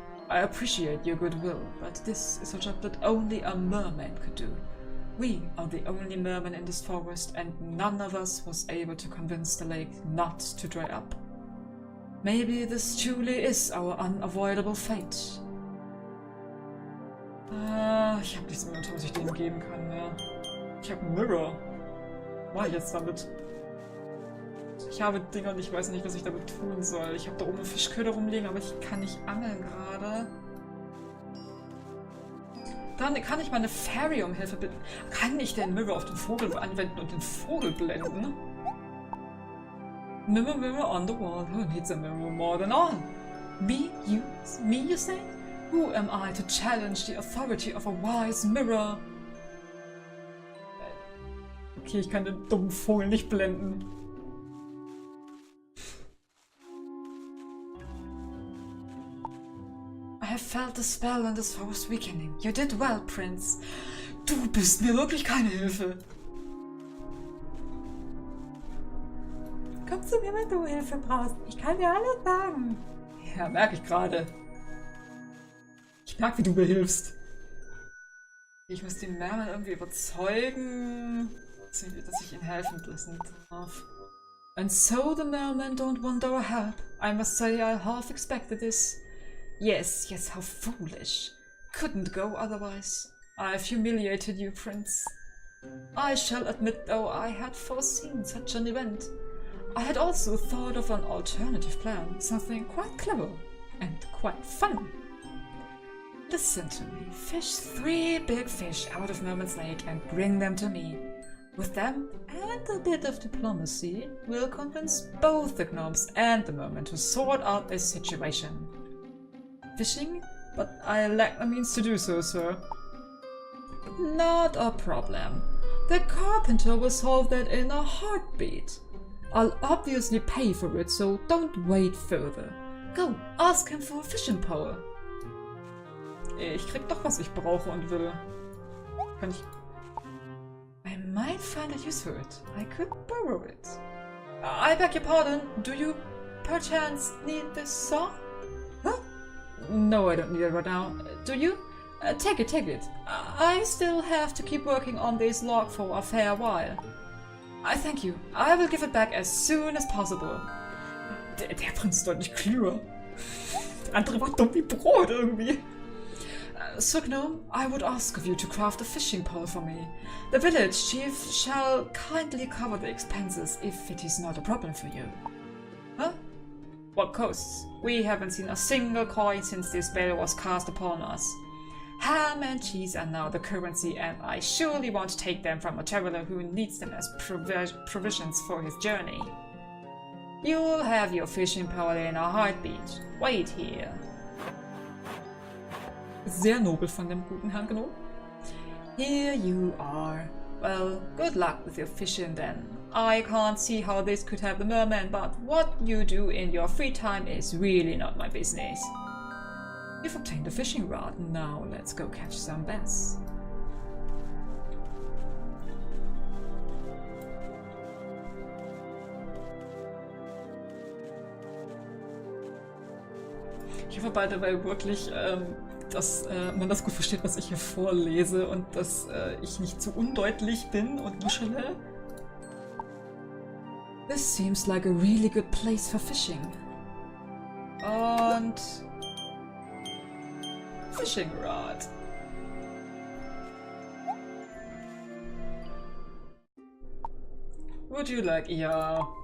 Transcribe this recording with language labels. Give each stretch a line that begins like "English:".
English: I appreciate your goodwill, but this is a job that only a merman could do. We are the only mermen in this forest, and none of us was able to convince the lake not to dry up. Maybe this truly is our unavoidable fate.
German: Ich habe nichts mehr, was ich denen geben kann, ja. Ich habe einen Mirror. Was mache ich jetzt damit? Ich habe Dinge und ich weiß nicht, was ich damit tun soll. Ich habe da oben eine Fischköder rumliegen, aber ich kann nicht angeln gerade. Dann kann ich meine Fairy um Hilfe bitten. Kann ich den Mirror auf den Vogel anwenden und den Vogel blenden?
English: Mirror, mirror on the wall. Who needs a mirror more than all? Me, you say? Who am I to challenge the authority of a wise mirror?
German: Okay, ich kann den dummen Vogel nicht blenden.
English: I have felt the spell on this forest weakening. You did well, Prince.
German: Du bist mir wirklich keine Hilfe. Komm zu mir, wenn du Hilfe brauchst. Ich kann dir alles sagen. Ja, merke ich gerade. Ich merke, wie du mir hilfst. Ich muss den Merman irgendwie überzeugen, dass ich ihn helfen lassen darf.
English: And so the mermen don't want our help. I must say I half expected this. Yes, how foolish. Couldn't go otherwise. I've humiliated you, Prince. I shall admit, though, I had foreseen such an event. I had also thought of an alternative plan, something quite clever. and quite fun. Listen to me. Fish 3 big fish out of Mermaid's Lake and bring them to me. With them and a bit of diplomacy, we'll convince both the gnomes and the merman to sort out this situation. Fishing? But I lack the means to do so, sir. Not a problem. The carpenter will solve that in a heartbeat. I'll obviously pay for it, so don't wait further. Go, ask him for a fishing pole.
German: Ich krieg doch, was ich brauche und will. Kann ich...
English: I might find a use for it. I could borrow it. I beg your pardon. Do you perchance need this saw? Huh? No, I don't need it right now. Do you? Take it. I still have to keep working on this log for a fair while. I thank you. I will give it back as soon as possible.
German: Der Prinz ist deutlich klüger. Der andere war dumm wie Brot irgendwie.
English: Sir Gnome, I would ask of you to craft a fishing pole for me. The village chief shall kindly cover the expenses if it is not a problem for you. Huh? What costs? We haven't seen a single coin since this spell was cast upon us. Ham and cheese are now the currency, and I surely won't take them from a traveler who needs them as provisions for his journey. You'll have your fishing pole in a heartbeat. Wait here.
German: Sehr nobel von dem guten Herrn Gnome.
English: Here you are. Well, good luck with your fishing then. I can't see how this could help the merman, but what you do in your free time is really not my business. You've obtained a fishing rod. Now let's go catch some bass.
German: Ich hoffe,
English: by the way,
German: wirklich, dass man das gut versteht, was ich hier vorlese und dass ich nicht zu undeutlich bin und nuschele.
English: This seems like a really good place for fishing.
German: Und...
English: Fishing rod. Would you like... Yeah.